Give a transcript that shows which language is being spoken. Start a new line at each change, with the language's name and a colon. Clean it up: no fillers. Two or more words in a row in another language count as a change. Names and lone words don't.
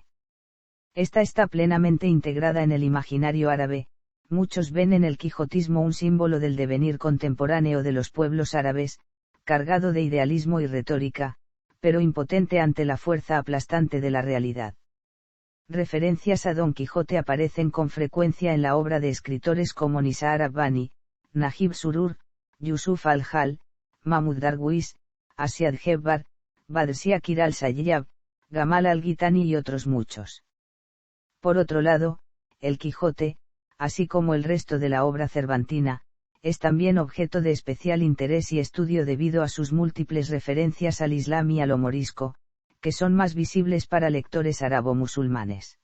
Spanish: Esta está plenamente integrada en el imaginario árabe, muchos ven en el quijotismo un símbolo del devenir contemporáneo de los pueblos árabes, cargado de idealismo y retórica, pero impotente ante la fuerza aplastante de la realidad. Referencias a Don Quijote aparecen con frecuencia en la obra de escritores como Nisar Rabbani, Najib Surur, Yusuf al-Hal, Mahmud Darwish, Asiad Hebbar, Badr Shakir al-Sayyab, Gamal al-Gitani y otros muchos. Por otro lado, el Quijote, así como el resto de la obra cervantina, es también objeto de especial interés y estudio debido a sus múltiples referencias al Islam y al lo morisco, que son más visibles para lectores arabo-musulmanes.